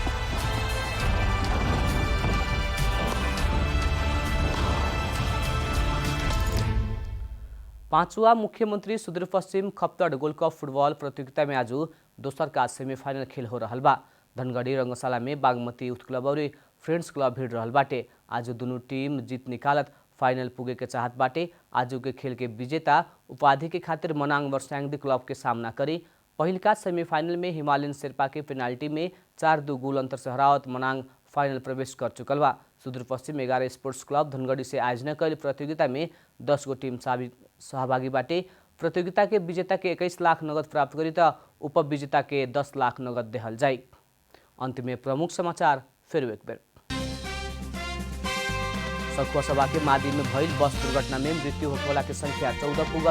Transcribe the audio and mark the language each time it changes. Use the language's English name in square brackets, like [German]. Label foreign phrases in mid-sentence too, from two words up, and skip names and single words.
[Bhojpuri] पांचवा मुख्यमंत्री सुदूरपश्चिम खप्तड गोल्ड कप फुटबॉल प्रतियोगिता में आज दोसर का सेमीफाइनल खेल हो रहल बा। धनगढ़ी रंगशाला में बागमती यूथ क्लब और फ्रेंड्स क्लब भिड़ रहल बाटे। आज दोनों टीम जीत निकालत फाइनल पुगे के चाहत बाटे। आज के खेल के विजेता उपाधि के खातिर मनाङ वर्षाङ्दी क्लब के सामना करी पहिलका सेमीफाइनल में हिमालयन शेर्पा के पेनाल्टी में 4-2 गोल अंतर से हरावत मनाङ फाइनल प्रवेश कर चुकल बा। सुदूरपश्चिम 11 स्पोर्ट्स क्लब धनगढ़ी से आयोजना कैल प्रतियोगिता में 10 गो टीम सहभागी बाटे। प्रतियोगिता के विजेता के 21 लाख नगद प्राप्त करी त उपविजेता के 10 लाख नगद देहल जाई। अंत में प्रमुख समाचार फिर एक बेर। सखुआ सभा के मादी में भइल बस दुर्घटना में मृत्यु होने की संख्या 14 पुगल।